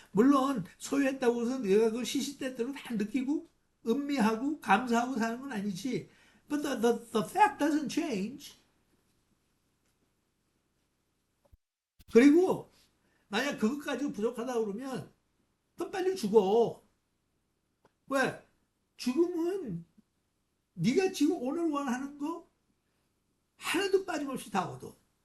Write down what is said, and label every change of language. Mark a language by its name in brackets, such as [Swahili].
[Korean] 물론 소유했다고 해서 내가 그 시시때때로 다 느끼고 음미하고 감사하고 사는 건 아니지. [English] But the fact doesn't change. [Korean] 그리고 만약 그것 가지고 부족하다 그러면 더 빨리 죽어. 왜? 죽음은 네가 지금 오늘 원하는 거 하나도 빠짐없이 다 얻어.